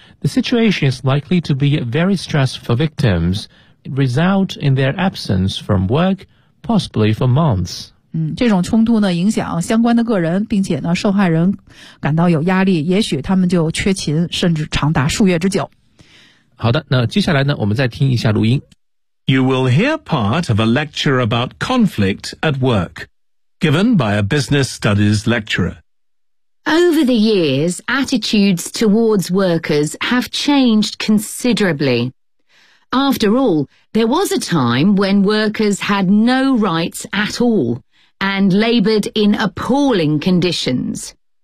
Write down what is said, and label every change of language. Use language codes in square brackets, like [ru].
[en] The situation is likely to be very stressful for victims. It results in their absence from work, possibly for months. [zh] 这种冲突呢，影响相关的个人，并且呢，受害人感到有压力，也许他们就缺勤，甚至长达数月之久。好的，那接下来呢，我们再听一下录音。 [en] You will hear part of a lecture about conflict at work, given by a business studies lecturer. Over the years, attitudes towards workers have changed considerably. After all, there was a time when workers had no rights at all and labored in appalling conditions.